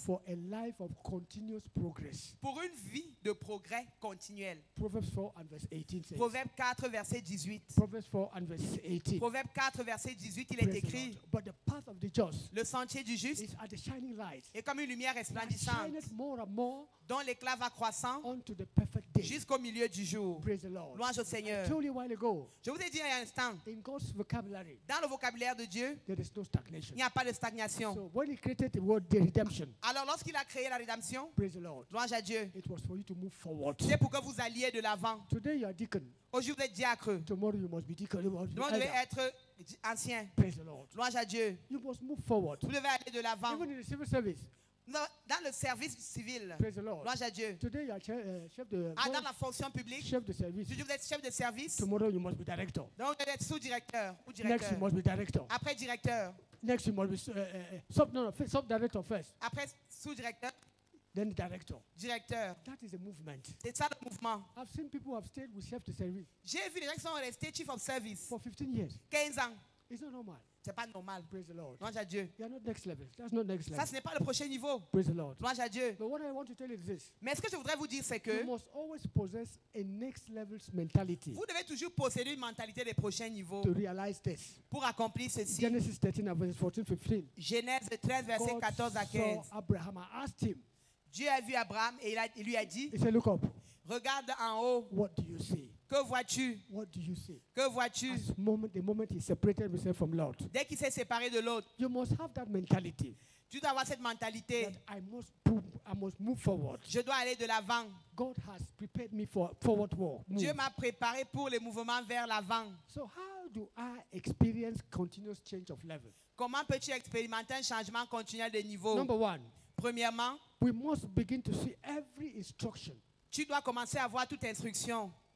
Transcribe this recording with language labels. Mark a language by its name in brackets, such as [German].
[English] For a life of continuous progress. [French] Pour une vie de progrès continuel. [English] Proverbs 4 and verse 18 says. [French] Proverbe 4 verset 18. [English] Proverbs 4 and verse 18. [French] Proverbe 4 verset 18, il est écrit. [English] But the path of the just. [French] Le sentier du juste. [English] Is at the shining light. [French] Est comme une lumière resplendissante. [English] More and more. [French] Dont l'éclat va croissant. [English] Unto the perfect day. [French] Jusqu'au milieu du jour. [English] Praise the Lord. [French] Louange au Seigneur. [English] I told you a while ago. [French] Je vous ai dit il y a un instant. [English] In God's vocabulary. [French] Dans le vocabulaire de Dieu. [English] There is no stagnation. [French] Il n'y a pas de stagnation. [English] So when he created the word the redemption, [French] alors lorsqu'il a créé la rédemption, [English] praise the Lord, [French] louange à Dieu, [English] it was for you to move forward. [French] C'est pour que vous alliez de l'avant. [English] Today you are deacon. [French] Aujourd'hui vous êtes diacre. [English] Tomorrow you must be deacon. [French] Demain vous devez être ancien. [English] Praise the Lord. [French] Louange à Dieu. [English] You must move forward. [French] Vous devez aller de l'avant. [English] Even in the civil service. [French] Dans le service civil. [English] Praise the Lord. [French] Louange à Dieu. [English] Today you are chef de. [French] Dans la fonction publique. Chef de service. Aujourd'hui vous êtes chef de service. [English] Tomorrow you must be director. [French] Donc vous devez être sous-directeur ou directeur. [English] Next you must be director. [French] Après directeur. [English] Next you must be sub-director first. [French] Après sous-directeur. [English] Then director. [French] Directeur. [English] That is a movement. [French] C'est ça le mouvement. [English] I've seen people who have stayed with chef de service. [French] J'ai vu des gens qui sont restés chief of service. [English] For 15 years. [French] 15 ans. [English] It's not normal. [French] C'est pas normal. [English] Praise the Lord. [French] Louange à Dieu. [English] You are not next level. That's not next level. [French] Ça ce n'est pas le prochain niveau. [English] Praise the Lord. [French] Louange à Dieu. [English] But what I want to tell you is this. [French] Mais ce que je voudrais vous dire c'est que [English] you must always possess a next level's mentality. [French] Vous devez toujours posséder une mentalité des prochains niveaux. [English] To realize this. [French] Pour accomplir ceci. [English] Genesis 13 verse 14-15. [French] Genèse 13 verset 14 à 15. [English] God saw Abraham and asked him. [French] Dieu a vu Abraham et il lui a dit. [English] He said, look up. [French] Regarde en haut. [English] What do you see? [French] Que vois-tu? [English] What do you see? [French] Que vois-tu? [English] The moment he separated himself from Lord. [French] Dès qu'il s'est séparé de l'autre. [English] You must have that mentality. [French] Tu dois avoir cette mentalité. [English] That I must move forward. [French] Je dois aller de l'avant. [English] God has prepared me for forward walk. [French] Dieu m'a préparé pour les mouvements vers l'avant. [English] So how do I experience continuous change of level? [French] Comment peux-tu expérimenter un changement continuel de niveau? [English] Number one. [French] Premièrement, [English] we must begin to see every instruction. [French] Tu dois commencer à voir toute instruction.